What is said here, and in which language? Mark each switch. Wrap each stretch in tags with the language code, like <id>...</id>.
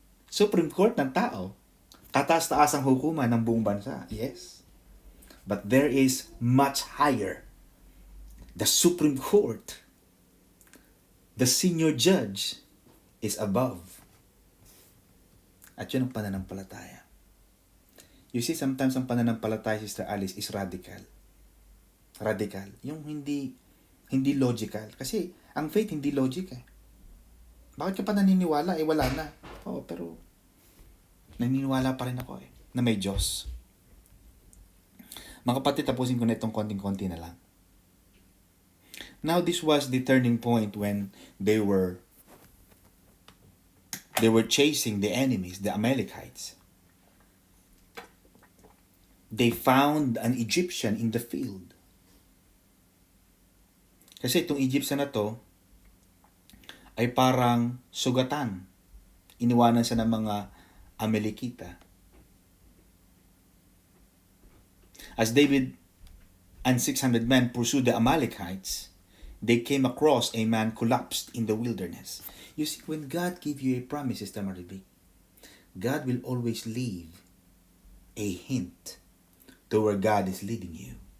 <tl>Supreme Court ng tao, kataas-taas ang hukuman ng buong bansa.</tl> <en>Yes. But there is much higher. The Supreme Court, the senior judge, is above.</en> <tl>At yun ang pananampalataya.</tl> <en>You see, sometimes</en> <tl>ang pananampalataya,</tl> <en>Sister Alice, is radical.</en> <tl>Radical. Yung hindi logical. Kasi ang faith hindi logic eh. Bakit ka pa naniniwala? Eh wala na. Oo, pero naniniwala pa rin ako eh. Na may Diyos. Mga kapatid, tapusin ko na itong konting-konti na lang.</tl> <en>Now, this was the turning point when they were chasing the enemies, the Amalekites. They found an Egyptian in the field.</en> <tl>Kasi itong Egyptian na to ay parang sugatan. Iniwanan siya ng mga Amalekita.</tl> <en>As David and 600 men pursued the Amalekites, they came across a man collapsed in the wilderness. You see, when God gives you a promise, Sister Mariby, God will always leave a hint to where God is leading you.</en>